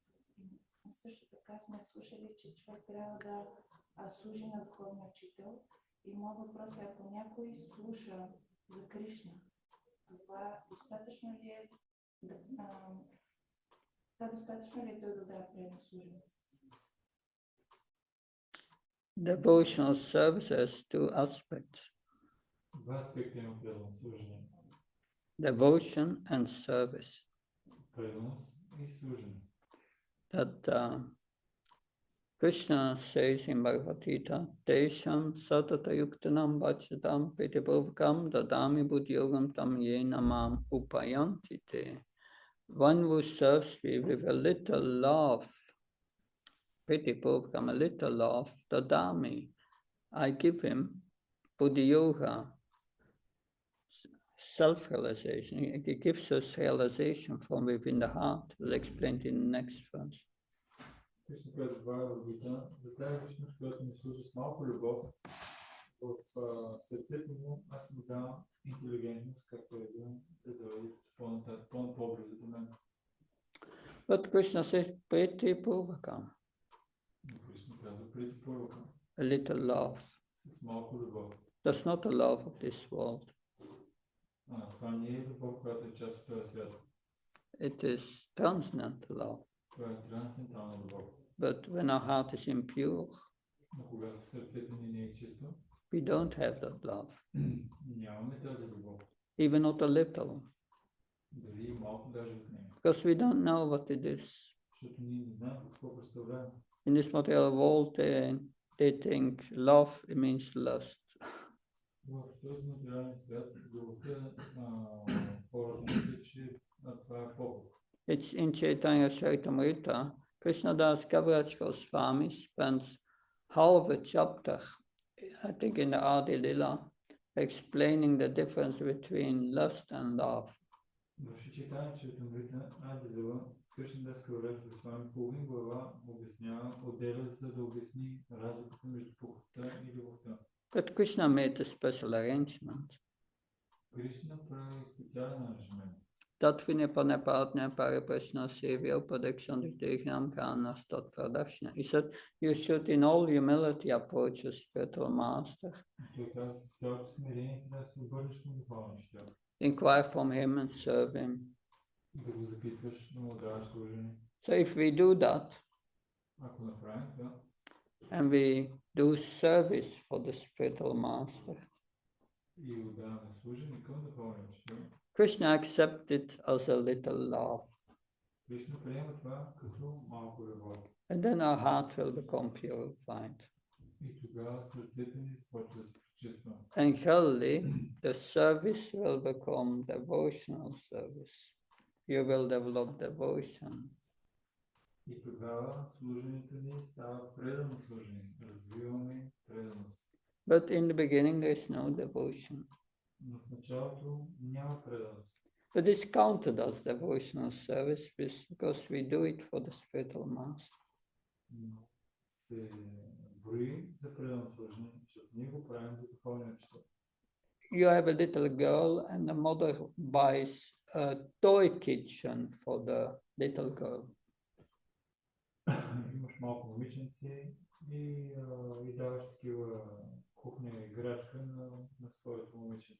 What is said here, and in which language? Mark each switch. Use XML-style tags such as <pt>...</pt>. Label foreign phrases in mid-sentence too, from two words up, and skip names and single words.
<bg>Също така сме слушали, че човек трябва да служи на духовния учител. И моят въпрос е, ако някой слуша за Кришна, това достатъчно ли е той да даде предно служене?</bg> <en>Devotional service has two aspects.</en> <bg>Два аспекта има предано служение.</bg> <en>Devotion and service.</en> <bg>Преданост и служение.</bg> <en>That Krishna says in Bhagavad Gita,</en> <sa>Tesham satata yuktanam bhajatam pitibhuvkam dadami buddhyogam tam yena mam upayanti te.</sa> <en>One who serves me with a little love, pitibhuvkam, a little love, dadami, I give him buddhyoga, self-realization. He gives us realization from within the heart. We'll explain it in the next verse.</en> <bg>Кришна казва това в Гита, за тази личност, която ми служи с малко любов, в сърцето му аз му давам интелигентност, както е да дойде по-близо до мен.</bg> <en>But Krishna says,</en> <sa>Priti Purvakam,</sa> <bg>Кришна казва преди първакам,</bg> <en>a little love.</en> <bg>с малко любов.</bg> <en>That's not the love of this world.</en> <bg>Това не е любов, която е част от този свят.</bg> <en>It is transcendental love.</en> <bg>Това е трансцендентална любов.</bg> <en>But when our heart is impure,</en> <bg>Но когато сърцето ни не е чисто,</bg> <en>we don't have that love.</en> <bg>нямаме тази любов.</bg> <en>Even not a little.</en> <bg>Дори малко даже от нея.</bg> <en>Because we don't know what it is.</en> <bg>Защото ние не знаем какво представлява.</bg> <en>In this material world, they think love, it means lust.</en> <bg>В този материален свят, любовта, хората мислят, че това е поход.</bg> <en>It's in Chaitanya Charitamrita. Krishnadas Kaviraj Goswami spends half a chapter, I think in the Adi Lila, explaining the difference between lust and love.</en> <bg>В Чайтания Чаритамрита Ади Лила, Кришнадас Кавирадж Госвами половин глава обяснява, отделя, за да обясни разликата между похотта и любовта.</bg> <en>But Krishna made a special arrangement.</en> <bg>Кришна прави специален аранжмент.</bg> <sa>Tatvinipane partner pariprashna sevya upadekshantitehnam kanas tatpradakshna.</sa> <en>He said, you should in all humility approach a spiritual master.</en> <bg>Той каза, с цялото смирение трябва да се обърнеш към духовния учител.</bg> <en>Inquire from him and serve him.</en> <bg>Да го запитваш, да му даваш служение.</bg> <en>So if we do that,</en> <bg>Ако направим това,</bg> <en>and we do service for the spiritual master,</en> <bg>и отдаваме служение към духовния учител,</bg> <en>Krishna accepted as a little love.</en> <bg>Кришна приема това като малко любов.</bg> <en>And then our heart will become purified.</en> <bg>И тогава сърцето ни започва да се пречиства.</bg> <en>And surely the service will become devotional service. You will develop devotion.</en> <bg>И тогава служението ни става предано служение. Развиваме преданост.</bg> <en>But in the beginning there is no devotion.</en> <bg>Но в началото няма преданост.</bg> <en>But it's counted as devotional service because we do it for the spiritual master.</en> <bg>Но се брои за предано служение, защото ние го правим за духовния учител.</bg> <en>You have a little girl and the mother buys a toy kitchen for the little girl.</en> <bg>Имаш малко момиченци и даваш такива кухня играчка на своето момиченце.</bg>